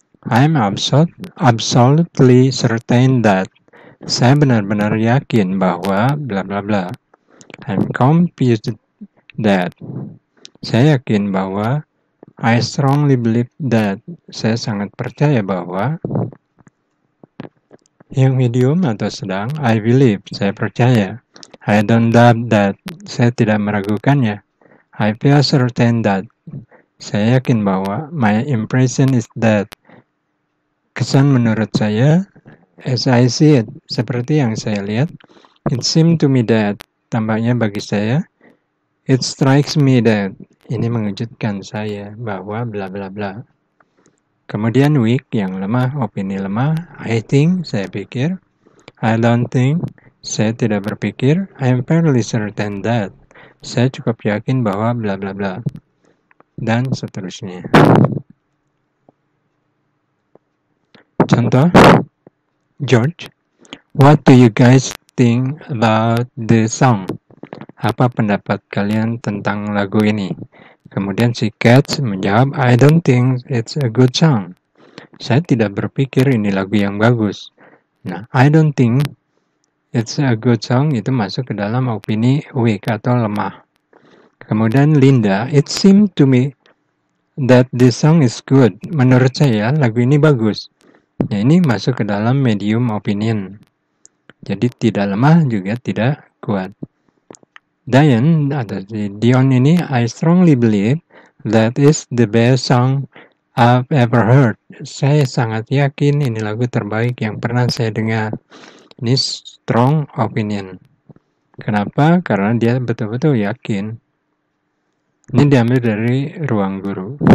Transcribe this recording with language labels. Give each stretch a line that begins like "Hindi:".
English: I'm absolutely certain that.
Indonesian: Saya benar-benar yakin bahwa bla bla bla.
English: I'm convinced that.
Indonesian: Saya yakin bahwa.
English: I strongly believe that.
Indonesian: Saya sangat percaya bahwa. Yang medium atau sedang,
English: I believe,
Indonesian: saya percaya.
English: I don't doubt that,
Indonesian: saya tidak meragukannya.
English: I feel certain that,
Indonesian: saya yakin bahwa.
English: My impression is that,
Indonesian: kesan menurut saya.
English: As I see it,
Indonesian: seperti yang saya lihat.
English: It seems to me that,
Indonesian: tampaknya bagi saya.
English: It strikes me that,
Indonesian: ini mengejutkan saya bahwa bla bla bla. Kemudian weak, yang lemah, opini lemah.
English: I think,
Indonesian: saya pikir.
English: I don't think,
Indonesian: saya tidak berpikir.
English: I am fairly certain that,
Indonesian: saya cukup yakin bahwa bla bla bla. Dan seterusnya. Contoh,
English: George, what do you guys think about the song?
Indonesian: Apa pendapat kalian tentang lagu ini? Kemudian si Katz menjawab,
English: I don't think it's a good song.
Indonesian: Saya tidak berpikir ini lagu yang bagus. Nah,
English: I don't think it's a good song
Indonesian: itu masuk ke dalam opini weak atau lemah. Kemudian
English: Linda, it seemed to me that this song is good.
Indonesian: Menurut saya lagu ini bagus. Nah, ini masuk ke dalam medium opinion. Jadi tidak lemah juga tidak kuat.
English: Dion
Indonesian: atau Dion ini,
English: I strongly believe that is the best song I've ever heard.
Indonesian: Saya sangat yakin ini lagu terbaik yang pernah saya dengar. Ini strong opinion. Kenapa? Karena dia betul-betul yakin. Ini diambil dari Ruang Guru.